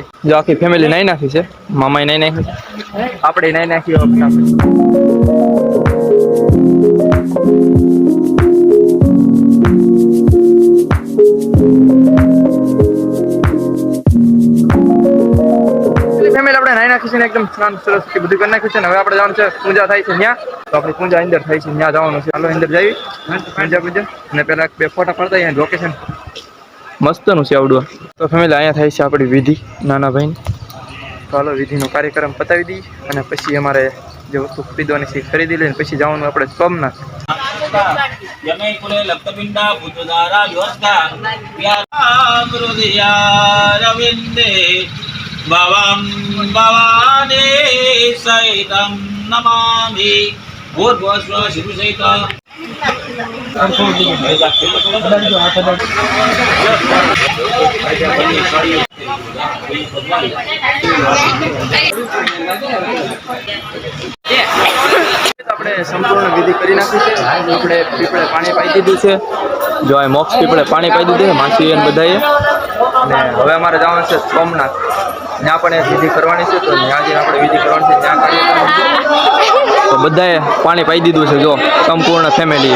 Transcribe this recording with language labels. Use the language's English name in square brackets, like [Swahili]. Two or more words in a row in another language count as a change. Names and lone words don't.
[Gujarati] જો આખી ફેમિલી નાઈ નાખી છે, મામાએ નાઈ નાખી, આપણે નાઈ નાખીએ ફેમિલી આપણે નાઈ નાખી છે ને એકદમ સ્નાન સરસ બધું કરી નાખ્યું છે ને હવે આપણે જવાનું છે પૂજા થાય છે ત્યાં, તો આપણે પૂજા અંદર થાય છે ત્યાં જવાનું છે। હાલો અંદર જઈએ પૂજા અને પહેલા 2 ફોટા પડતા અહીંયા લોકેશન મસ્તનું છે આવડું। તો ફેમિલી અહીંયા થાય છે આપણી વિધિ નાના ભાઈને, તો હાલો વિધિનો કાર્યક્રમ પતાવી દઈએ અને પછી અમારે જે વસ્તુ ખરીદવાની છે ખરીદી લઈને પછી જવાનું આપણે સોમનાથ। [Sanskrit] भवं भवानी सहितं नमामि भूर्भुवस्व शिव सहित [Gujarati] આપણે સંપૂર્ણ વિધિ કરી નાખી છે। આપણે પીપળે પાણી પાઈ દીધું છે, જો આ મોક્ષ પીપળે પાણી પાઈ દીધું છે માસી અને બધાએ, અને હવે અમારે જવાનું છે સોમનાથ, ત્યાં પણ એક વિધિ કરવાની છે તો ત્યાં જઈને આપણે વિધિ કરવાની છે, ત્યાં કાર્યક્રમ છે તો બધાએ પાણી પાઈ દીધું છે જો સંપૂર્ણ ફેમિલીએ।